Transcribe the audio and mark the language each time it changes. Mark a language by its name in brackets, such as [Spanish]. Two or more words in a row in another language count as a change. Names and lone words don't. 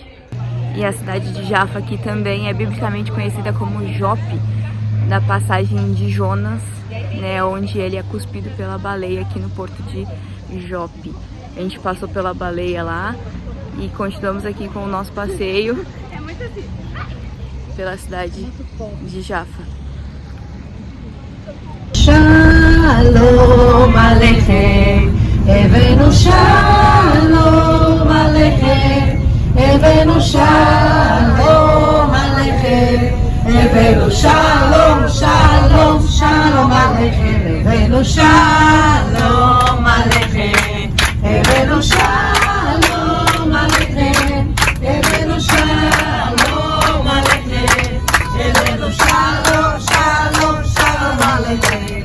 [Portuguese] E a cidade de Jaffa aqui também é biblicamente conhecida como Jope, da passagem de Jonas, né, onde ele é cuspido pela baleia aqui no porto de Jope. A gente passou pela baleia lá e continuamos aqui com o nosso passeio pela cidade de Jaffa. [Hebrew] שלום עליכם הבאנו שלום עליכם הבאנו שלום עליכם הבאנו שלום שלום שלום עליכם הבאנו שלום עליכם הבאנו שלום עליכם הבאנו שלום עליכם הבאנו שלום שלום שלום עליכם.